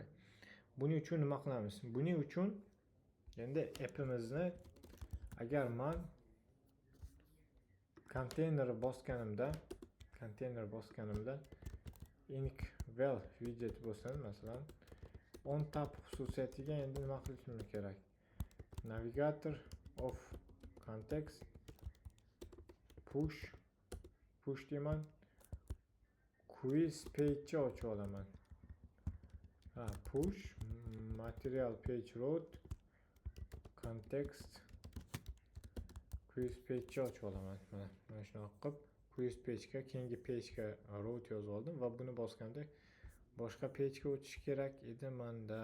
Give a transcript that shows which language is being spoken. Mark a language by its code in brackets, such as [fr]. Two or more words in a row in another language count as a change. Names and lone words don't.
[uz] Buning uchun nima qilamiz? Buning uchun endi appimizni agar men konteyner bosganimda [en] inkwell widget [uz] bo'lsin, masalan [en] on tap [uz] xususiyatiga endi nima qilishimiz kerak? [en] Navigator of context push deyman. Quiz page'ni [uz] ochib olaman. [en] Push material page route context quiz page'ni [uz] ochib olaman. Mana shunaqa qilib [en] quiz page'ga, [uz] keyingi [en] page'ga route [uz] yozib oldim va buni bosganda boshqa page'ga o'tish kerak edi menda.